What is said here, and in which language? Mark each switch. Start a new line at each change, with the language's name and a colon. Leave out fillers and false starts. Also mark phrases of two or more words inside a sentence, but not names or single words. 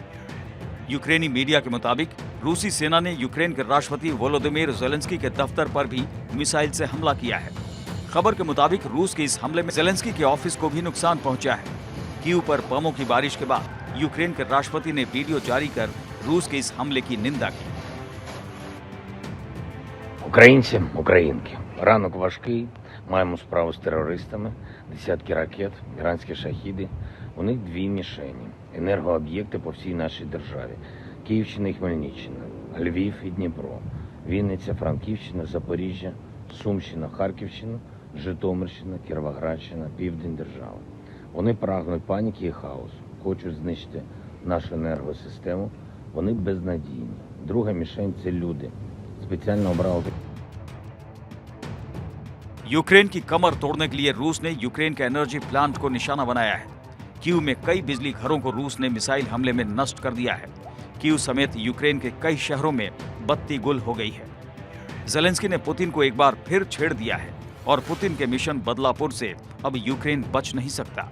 Hindi: यूक्रेनी मीडिया के मुताबिक रूसी सेना ने यूक्रेन के राष्ट्रपति वोलोदिमीर ज़ेलेंस्की के दफ्तर पर भी मिसाइल से हमला किया है। खबर के मुताबिक रूस के इस हमले में ज़ेलेंस्की के ऑफिस को भी नुकसान पहुंचा है। कीव पर बमों की बारिश के बाद यूक्रेन के राष्ट्रपति ने वीडियो जारी कर रूस के इस हमले की निंदा की।
Ukrainian: Українцям, українки, ранок важкий, маємо справу з терористами, десятки ракет, іранські шахіди. У них дві мішені – енергооб'єкти по всій нашій державі. Київщина і Хмельниччина, Львів і Дніпро, Вінниця, Франківщина, Запоріжжя, Сумщина, Харківщина, Житомирщина, Кіровоградщина, Південь держави. Вони прагнуть паніки і хаосу, хочуть знищити нашу енергосистему. Вони безнадійні. Друга мішень – це люди. Спеціально обрали.
Hindi: यूक्रेन की कमर तोड़ने के लिए रूस ने यूक्रेन के
English: energy plant
Hindi: को निशाना बनाया है। कीव में कई बिजली घरों को रूस ने मिसाइल हमले में नष्ट कर दिया है। कीव समेत यूक्रेन के कई शहरों में बत्ती गुल हो गई है। ज़ेलेंस्की ने पुतिन को एक बार फिर छेड़ दिया है और पुतिन के मिशन बदलापुर से अब यूक्रेन बच नहीं सकता।